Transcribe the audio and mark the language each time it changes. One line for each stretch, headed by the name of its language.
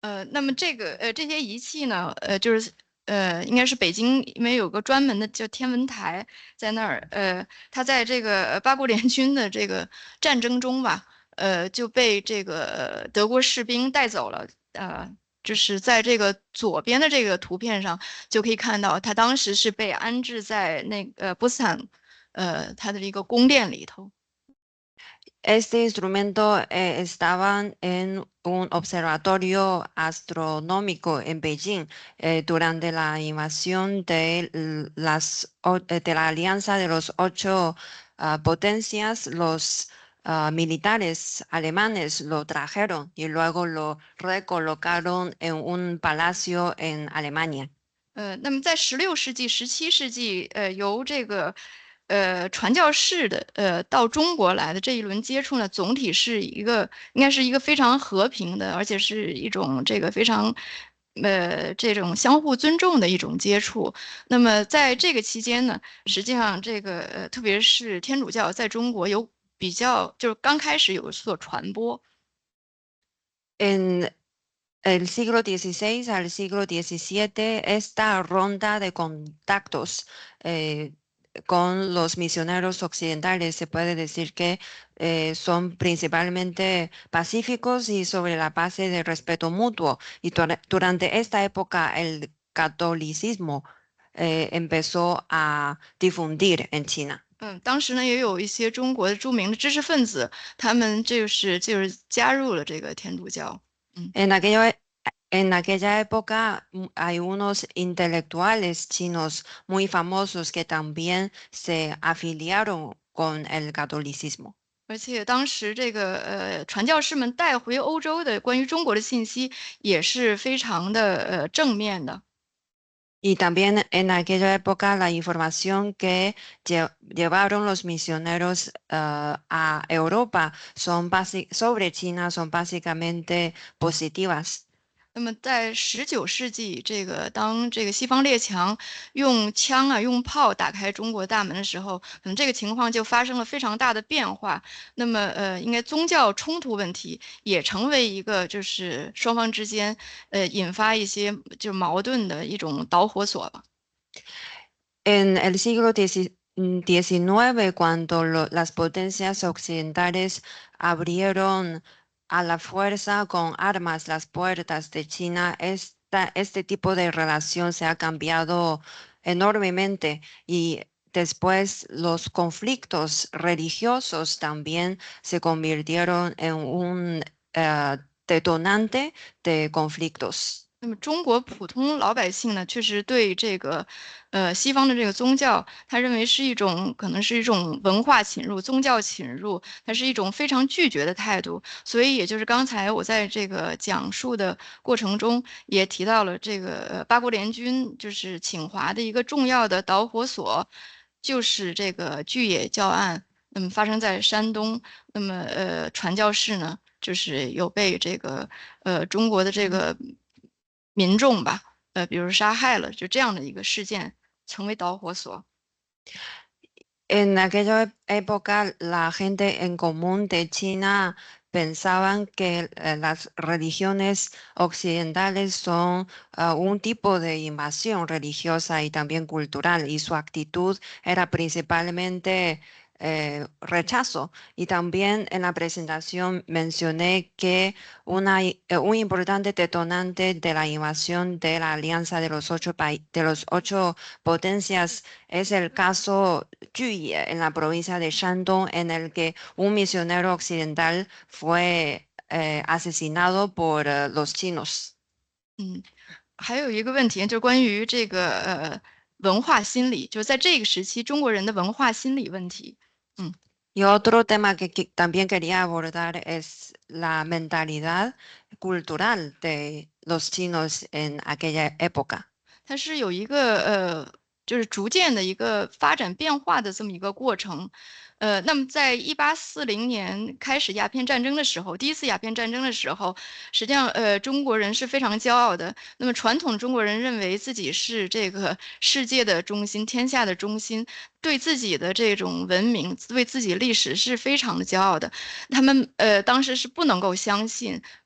Chinese: 那么这些仪器呢，就是应该是北京，因为有个专门的叫天文台在那儿，它在这个八国联军的这个战争中吧，就被这个德国士兵带走了，就是在这个左边的这个图片上就可以看到，它当时是被安置在那个波茨坦，它的一个宫殿里头。
Spanish: Este instrumento estaba en un observatorio astronómico en Beijing durante la invasión de la Alianza de los Ocho Potencias. Los militares alemanes lo trajeron y luego lo recolocaron en un palacio en Alemania.
Chinese: 那么在16世纪、17世纪，由这个传教士的到中国来的这一轮接触呢，总体是应该是一个非常和平的，而且是一种这个非常这种相互尊重的一种接触。那么在这个期间呢，实际上这个特别是天主教在中国有比较就是刚开始有所传播。
Spanish: En el siglo XVI al siglo XVII, esta ronda de contactos con los misioneros occidentales se puede decir que son principalmente pacíficos y sobre la base de respeto mutuo. Y durante esta época el catolicismo empezó a difundir en China.
Chinese: 当时呢也有一些中国的著名的知识分子，他们就是加入了这个天主教。
Spanish: En aquella época hay unos intelectuales chinos muy famosos que también se afiliaron con el catolicismo.
Chinese: 而且当时这个传教士们带回欧洲的关于中国的信息也是非常的正面的。
Spanish: Y también en aquella época la información que llevaron los misioneros a Europa sobre China son básicamente positivas.
Chinese: 那么在19世纪，当这个西方列强用枪啊、用炮打开中国大门的时候，可能这个情况就发生了非常大的变化。那么应该宗教冲突问题也成为一个就是双方之间引发一些就矛盾的一种导火索吧。
Spanish: En el siglo XIX, cuando las potencias occidentales abrieron a la fuerza con armas las puertas de China, este tipo de relación se ha cambiado enormemente y después los conflictos religiosos también se convirtieron en un detonante de conflictos.
Chinese: 那么中国普通老百姓呢，确实对这个，西方的这个宗教，他认为是可能是一种文化侵入、宗教侵入，它是一种非常拒绝的态度。所以，也就是刚才我在这个讲述的过程中也提到了这个八国联军就是侵华的一个重要的导火索，就是这个巨野教案。那么发生在山东，那么传教士呢，就是有被这个中国的这个民众吧，比如杀害了，就这样的一个事件成为导火索。
Spanish: En aquella época, la gente en común de China pensaban que las religiones occidentales son un tipo de invasión religiosa y también cultural, y su actitud era principalmente rechazo. Y también en la presentación mencioné que un importante detonante de la invasión de la Alianza de los ocho potencias es el caso Juye en la provincia de Shandong, en el que un misionero occidental fue asesinado por los chinos.
Chinese: 还有一个问题就是关于这个文化心理，就是在这个时期中国人的文化心理问题。
Spanish: Y otro tema que también quería abordar es la mentalidad cultural de los chinos en aquella época.
Chinese: 它是有一个就是逐渐的一个发展变化的这么一个过程。那么在1840年开始鸦片战争的时候，第一次鸦片战争的时候，实际上中国人是非常骄傲的。那么传统中国人认为自己是这个世界的中心、天下的中心，对自己的这种文明、对自己历史是非常的骄傲的。他们当时是不能够相信